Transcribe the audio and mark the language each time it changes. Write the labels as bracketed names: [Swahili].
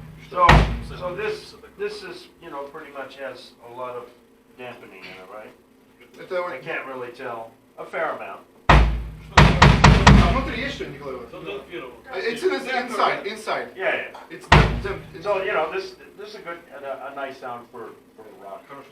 [English] So this is, you know, pretty much has a lot of dampening in it, right? [Russian] Это [English] I can't really tell. A fair amount. [Russian] А внутри есть что, Николай Иванович? Задемпфировал. [English] It's inside. Yeah, It's yeah. So, you know, this is a good, a nice sound for rock.